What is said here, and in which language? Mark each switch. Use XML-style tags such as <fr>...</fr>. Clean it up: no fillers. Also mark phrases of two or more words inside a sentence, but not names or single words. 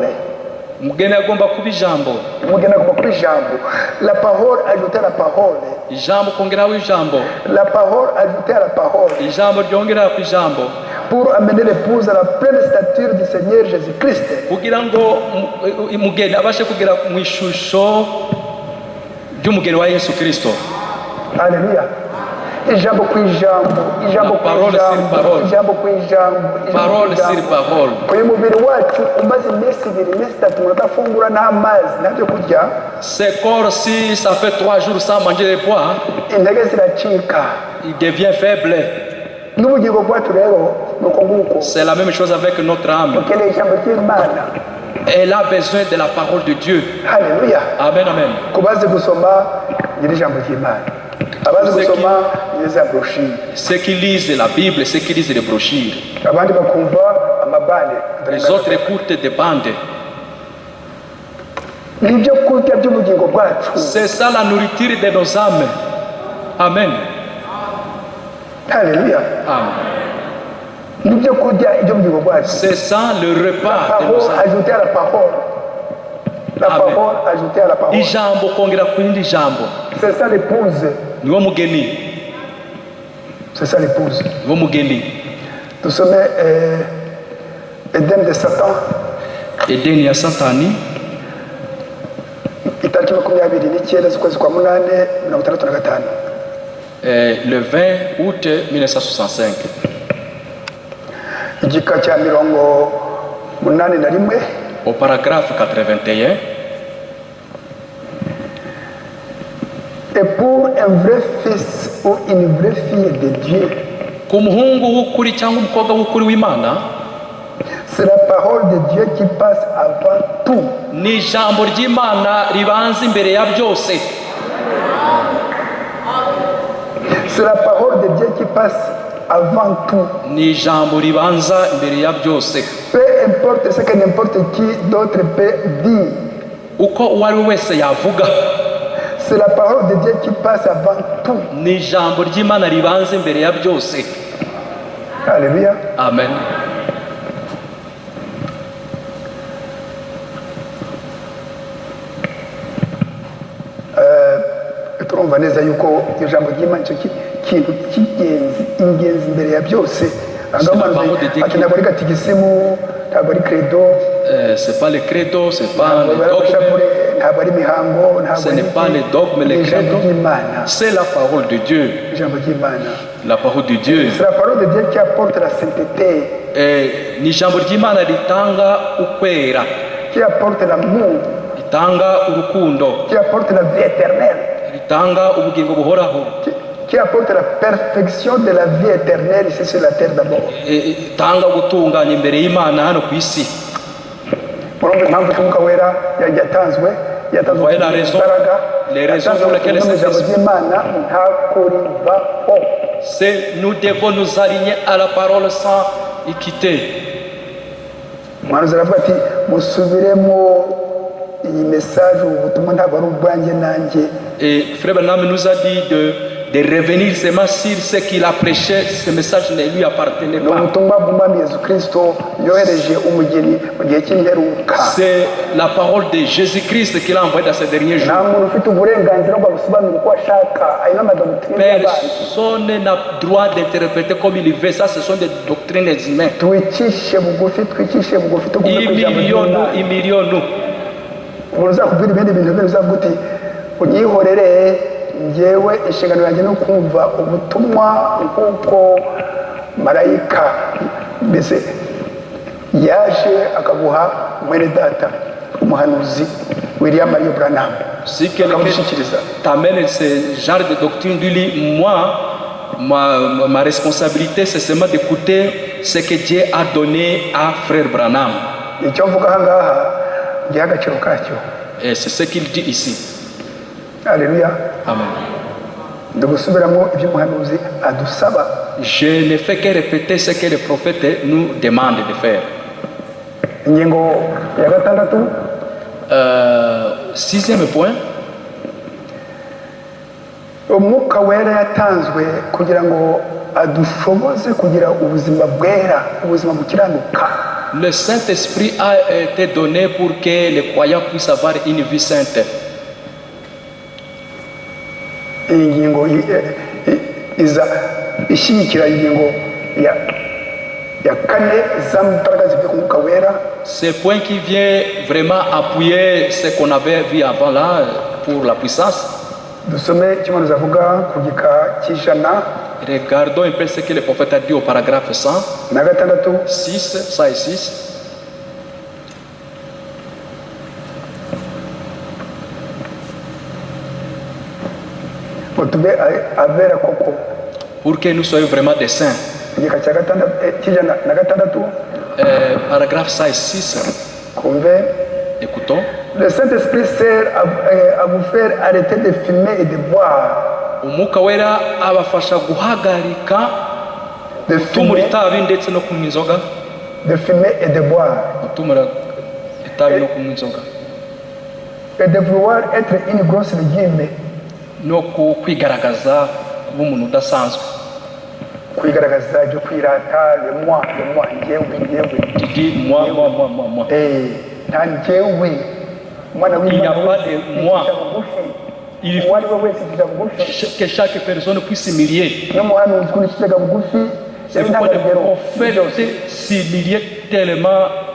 <rw>Umugeni agomba kuba ijambo, Umugeni agomba kuba ijambo.</rw> <fr>La parole ajoutée à la parole.</fr> <rw>ijambo kongeraho ijambo,</rw> <fr>La parole ajoutée à la parole.</fr> <rw>ijambo ryongerera ku ijambo,</rw> <fr>Pour amener l'épouse à la pleine stature du Seigneur Jésus-Christ.</fr> <rw>kugira ngo umugeni abashe kugera mu ishusho ry'umugeni wa Yesu Kristo.</rw> <fr>Alléluia.</fr> <rw>Ijambo ku ijambo, ijambo ku</rw> <fr>Parole sur</fr> <rw>ijambo,</rw> <fr>parole.</fr> <rw>ijambo ku ijambo,</rw> <fr>Parole sur parole.</fr> <rw>uyu mubiri wacu umaze iminsi 2 iminsi 3 udafungura n'amazi nabyo kurya,</rw> <fr>Ce corps, si ça fait 3 jours sans manger de bois,</fr> <rw>intege ziracika.</rw> <fr>il devient faible.</fr> <rw>N'ubugingo bwacu rero nuko nguko.</rw> <fr>C'est la même chose avec notre âme.</fr> <rw>Ukeneye ijambo ry'Imana.</rw> <fr>Elle a besoin de la parole de Dieu.</fr> <rw>Haleluya. Amen, amen. Kubazi gusoma iri jambo ry'Imana. Abazi gusoma iri za brochure.</rw> <fr>Ceux qui lisent la Bible, ceux qui lisent les brochures.</fr> <rw>Abandi bakumva amabane.</rw> <fr>Les autres écoutent des bandes.</fr> <rw>Nibyo kurya by'ubugingo bwacu.</rw> <fr>C'est ça la nourriture de nos âmes.</fr> <rw>Amen. Haleluya. Amen. Nibyo kurya iby'ubugingo bwacu.</rw> <fr>C'est ça le repas de Parole nos âmes. ajoutée à la parole. La Amen. parole ajoutée à la parole.</fr> <rw>Ijambo kongera ku rindi jambo.</rw> <fr>C'est ça l'épouse.</fr> <rw>Niwo mugeni.</rw> <fr>C'est ça l'épouse.</fr> <rw>Niwo mugeni. Tusome Eden de Satan. Edeni ya Satani, Itariki 29 z'ukwezi kwa 8</rw> <fr>le 20 août 1965.</fr> <rw>Igika cya 81</rw> <fr>Au paragraphe 81, et pour un vrai fils ou une vraie fille de Dieu,</fr> <rw>ku muhungu w'ukuri cyangwa umukobwa w'ukuri w'Imana,</rw> <fr>c'est la parole de Dieu qui passe avant tout.</fr> <rw>ni ijambo ry'Imana ribanza imbere ya byose.</rw> <fr>C'est la parole de Dieu qui passe avant tout.</fr> <rw>ni ijambo ribanza imbere ya byose.</rw> <fr>Peu importe ce que n'importe qui d'autre peut dire.</fr> <rw>Uko uwo ari we wese yavuga,</rw> <fr>C'est la parole de Dieu qui passe avant tout.</fr> <rw>ni ijambo ry'Imana ribanza imbere ya byose.</rw> <fr>Alléluia. Amen.</fr> <rw>Turumva neza yuko ijambo ry'Imana cyo kintu ingenzi imbere ya byose. Ati ntabwo ari gatigisimu, ntabwo ari credo,</rw> <fr>C'est pas le credo, c'est pas le dogme,</fr> <rw>ntabwo ari mihango,</rw> <fr>ce n'est pas le dogme, le credo, c'est la parole de Dieu.</fr> <rw>ijambo ry'Imana.</rw> <fr>La parole de Dieu. C'est la parole de Dieu qui apporte la sainteté,</fr> <rw>Ni ijambo ry'Imana ritanga ukwera,</rw> <fr>qui apporte l'amour,</fr> <rw>ritanga urukundo,</rw> <fr>qui apporte la vie éternelle,</fr> <rw>ritanga ubugingo buhoraho,</rw> <fr>qui apporte la perfection de la vie éternelle ici sur la terre d'abord.</fr> <rw>ritanga gutunganya imbere y'Imana hano ku isi. Murumva impamvu Umwuka Wera yatanzwe</rw> <fr>Voyez la raison, les raisons pour lesquelles</fr> <rw>ijambo ry'Imana ntako rivaho.</rw> <fr>nous devons nous aligner à la parole sans équité.</fr> <rw>Umuhanuzi aravuga ati musubiremo iyi message, ubu butumwa ntabwo ari ubwanjye nanjye.</rw> <fr>Et Frère Branham nous a dit de revenir seulement sur ce qu'il a prêché. Ce message ne lui appartenait</fr> <rw>Ni</rw> <fr>pas.</fr> <rw>ubutumwa bw'Umwami Yesu Kristo yohereje umugeni mu gihe cy'imperuka.</rw> <fr>C'est la parole de Jésus-Christ qu'il a envoyé dans ces derniers jours.</fr> <rw>Nta muntu ufite uburenganzira bwo gusobanura uko ashaka, ayo ni amadoktrine y'abantu.</rw> <fr>Personne n'a droit d'interpréter comme il veut. Ça, ce sont des doctrines humaines.</fr> <rw>Twicishe bugufi tugume ku ijambo ry'Imana. Imiliyonu. Umuntu uzakubwira ibindi bintu bimwe uzavuga uti unyihorere, njyewe inshingano yanjye no kumva ubutumwa nk'uko marayika mbese yaje akaguha mwene data umuhanuzi William Marion Branham.</rw> <fr>Si quelqu'un t'amène ce genre de doctrine, dis-lui, moi, ma responsabilité, c'est seulement d'écouter ce que Dieu a donné à Frère Branham.</fr> <rw>Icyo mvuga aha ngaha giha agaciro kacyo.</rw> <fr>Et c'est ce qu'il dit ici. Alléluia. Amen.</fr> <rw>Ndagusubiramo ibyo umuhanuzi adusaba.</rw> <fr>Je ne fais que répéter ce que le prophète nous demande de faire.</fr> <rw>Ingingo ya gatandatu,</rw> <fr>Sixième point.</fr> <rw>Umwuka Wera yatanzwe kugira ngo adushoboze kugira ubuzima bwera, ubuzima bukiranuka.</rw> <fr>Le Saint-Esprit a été donné pour que les croyants puissent avoir une vie sainte.</fr> <rw>Iyi ngingo iza ishyigikira ingingo ya kane z'ambaraga zivuye ku Mwuka Wera.</rw> <fr>Ce point qui vient vraiment appuyer ce qu'on avait vu avant là pour la puissance.</fr> <rw>Dusome ikimanuza avuga ku gika cy'ijana.</rw> <fr>Regardons un peu ce que le prophète a dit au paragraphe 100.</fr> <rw>Na gatandatu.</rw> <fr>6, ça et 6. Pour que nous soyons vraiment des saints. Paragraphe 100 et 6. Écoutons. Le Saint-Esprit sert à vous faire arrêter de fumer et de boire.</fr> <rw>Umwuka Wera abafasha guhagarika gutumura itabi ndetse no kunywa inzoga.</rw> <fr>De fumer et de boire.</fr> <rw>Gutumura itabi no kunywa inzoga.</rw> <fr>Et de vouloir être une grosse légime.</fr> <rw>No kwigaragaza kuba umuntu udasanzwe. Kwigaragaza byo kwirata,</rw> <fr>le moi njyewe. Tu dis moi.</fr> <rw>Nta njyewe.</rw> <fr>Il n'y a pas de moi. Il faut que chaque personne puisse s'humilier. Il faut que le prophète s'humilie tellement.</fr>